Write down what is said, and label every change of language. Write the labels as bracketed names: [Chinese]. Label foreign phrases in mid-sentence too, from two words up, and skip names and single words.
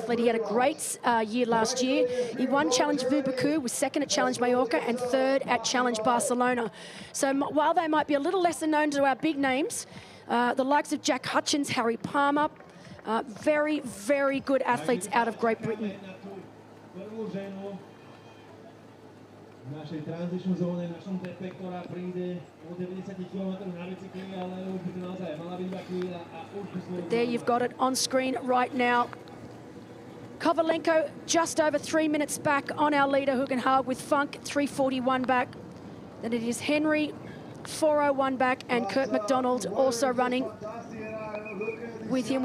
[English] He had a great year last year. He won Challenge Vubaku, was second at Challenge Mallorca and third at Challenge Barcelona. So while they might be a little lesser known to our big names, the likes of Jack Hutchins, Harry Palmer, very good athletes out of Great Britain. [Slovak] V našej transition zóne, v našom tepe, ktorá príde o 90 km na bicykli, ale už by to naozaj mala byť iba chvíľa a už by sme... [English] There you've got it on screen right now. Kovalenko just over 3 minutes back on our leader, Hogenhaug, with Funk 3:41 back. Then it is Henry 4:01 back, and Kurt McDonald also running with him.